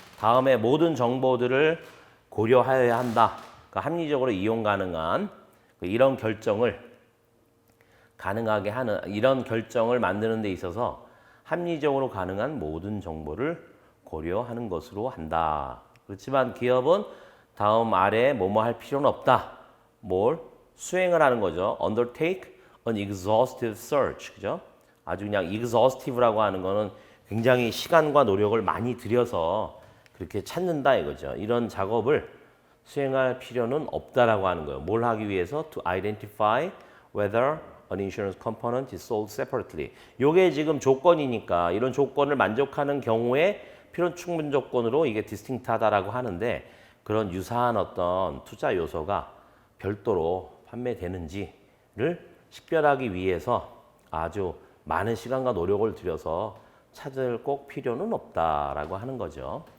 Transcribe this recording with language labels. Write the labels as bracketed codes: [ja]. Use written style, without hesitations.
[ko] 다음에 모든 정보들을 고려하여야 한다. 그러니까 합리적으로 이용 가능한 이런 결정을 가능하게 하는 이런 결정을 만드는 데 있어서 합리적으로 가능한 모든 정보를 고려하는 것으로 한다. 그렇지만 기업은 다음 아래에 뭐뭐 할 필요는 없다. 뭘? 수행을 하는 거죠. [en] Undertake an exhaustive search. [ko] 그죠? 아주 그냥 exhaustive라고 하는 거는 굉장히 시간과 노력을 많이 들여서 그렇게 찾는다 이거죠. 이런 작업을 수행할 필요는 없다라고 하는 거예요. 뭘 하기 위해서? [en] To identify whether an insurance component is sold separately. [ko] 요게 지금 조건이니까 이런 조건을 만족하는 경우에 필요 충분 조건으로 이게 디스팅트하다라고 하는데 그런 유사한 어떤 투자 요소가 별도로 판매되는지를 식별하기 위해서 아주 많은 시간과 노력을 들여서 찾을 꼭 필요는 없다라고 하는 거죠.